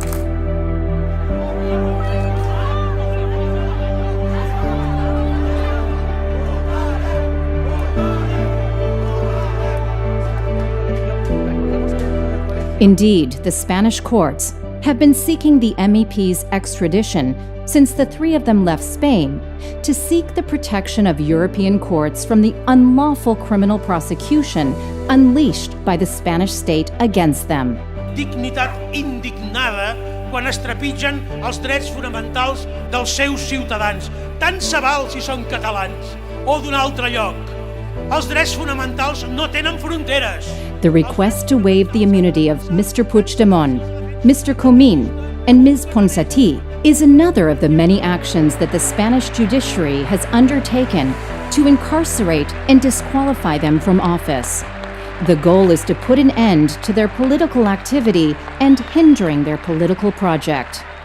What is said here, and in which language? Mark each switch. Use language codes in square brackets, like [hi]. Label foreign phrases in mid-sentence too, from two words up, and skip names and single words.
[en] Indeed, the Spanish courts have been seeking the MEPs' extradition since the 3 of them left Spain to seek the protection of European courts from the unlawful criminal prosecution unleashed by the Spanish state against them. [ca] Dignitat indignada quan es trepitgen els drets fonamentals dels seus ciutadans, tant se val si són catalans o d'un altre lloc. Els drets fonamentals no tenen fronteres. [en] The request to waive the immunity of Mr. Puigdemont, Mr. Comín, and Ms. Ponsatí is another of the many actions that the Spanish judiciary has undertaken to incarcerate and disqualify them from office. The goal is to put an end to their political activity and hindering their political project.